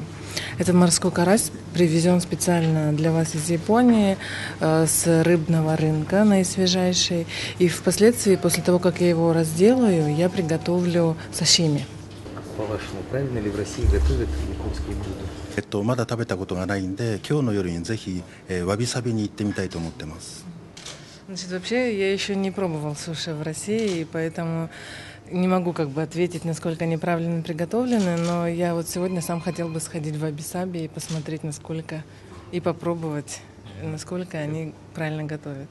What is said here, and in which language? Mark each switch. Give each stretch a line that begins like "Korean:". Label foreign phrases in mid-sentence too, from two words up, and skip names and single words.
Russian: Этот морской карась привезен специально для вас из Японии с рыбного рынка наисвежайший. И впоследствии, после того, как я его разделаю, я приготовлю сашими. По-вашему, правильно ли в России готовят японские блюда?
Japanese: まだ食べたことがないんで、今日の夜にぜひわびさびに行ってみたいと思ってます。
Russian: Значит, вообще я еще не пробовал суши в России, и поэтому не могу ответить, насколько они правильно приготовлены, но я вот сегодня сам хотел бы сходить в Ваби-Саби и посмотреть, насколько, и попробовать, насколько они правильно готовят.